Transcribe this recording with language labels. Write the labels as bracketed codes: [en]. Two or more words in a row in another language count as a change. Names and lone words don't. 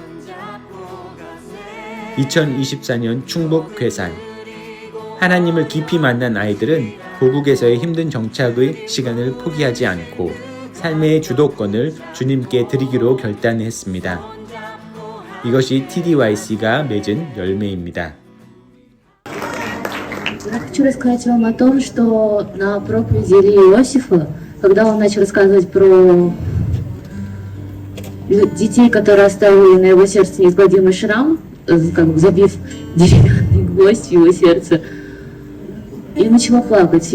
[ko] 2024년 충북 괴산. 하나님을 깊이 만난 아이들은 고국에서의 힘든 정착의 시간을 포기하지 않고 삶의 주도권을 주님께 드리기로 결단했습니다. 이것이 TDYC가 맺은 열매입니다. [ru] Я хочу рассказать вам о том, что на проповеди Ильи Иосифа, когда он начал рассказывать про детей, которые оставили на его сердце неизгладимый шрам, как бы забив деревянный гвоздь в его сердце, я начала плакать.